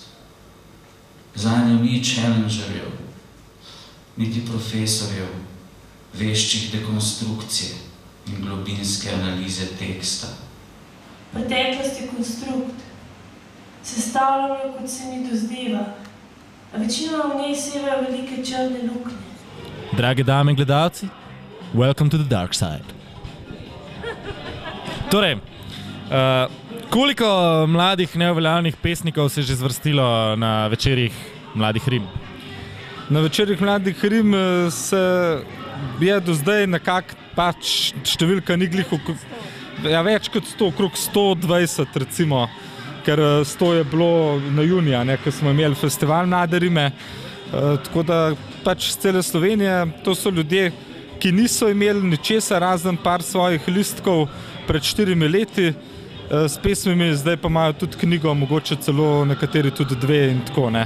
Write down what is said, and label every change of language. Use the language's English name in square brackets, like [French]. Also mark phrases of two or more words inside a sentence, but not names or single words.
[Slovenian] Zanjo ni challengerjev, niti profesorjev, veščih dekonstrukcije in globinske analize teksta. Preteklost je konstrukt. Sestavljamo, kot se mi dozdeva, a večinoma v njej sevajo velike črne luknje. Drage dame in gledalci, [English] welcome to the dark side. [Slovenian] Torej, koliko mladih neuveljavljenih pesnikov se je že zvrstilo na večerih mladih rim? Na večerih mladih rim se je do zdaj nekako pač številka ni glih več kot 100, okrog 120 recimo, ker 100 je bilo na junija, ko smo imeli festival Mlade rime, tako da pač z cele Slovenije, to so ljudje, ki niso imeli ničesar razen par svojih listkov pred 4 leti s pesmimi, zdaj pa imajo tudi knjigo, mogoče celo nekateri tudi 2 in tako ne.